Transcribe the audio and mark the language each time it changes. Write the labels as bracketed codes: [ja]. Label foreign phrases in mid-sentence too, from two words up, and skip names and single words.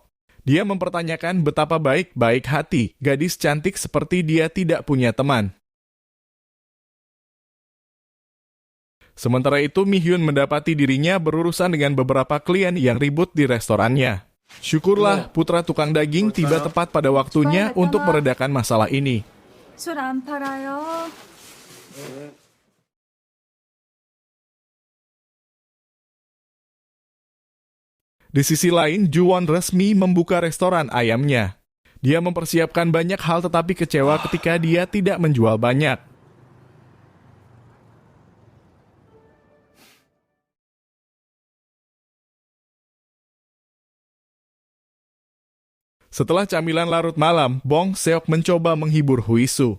[id] Dia mempertanyakan betapa baik-baik hati gadis cantik seperti dia tidak punya teman. Sementara itu, Mi Hyun mendapati dirinya berurusan dengan beberapa klien yang ribut di restorannya. Syukurlah putra tukang daging tiba tepat pada waktunya untuk meredakan masalah ini. [ko] 술 안 팔아요. [id] Di sisi lain, Ju-won resmi membuka restoran ayamnya. Dia mempersiapkan banyak hal tetapi kecewa ketika dia tidak menjual banyak. Setelah camilan larut malam, Bong Seok mencoba menghibur Hui Su.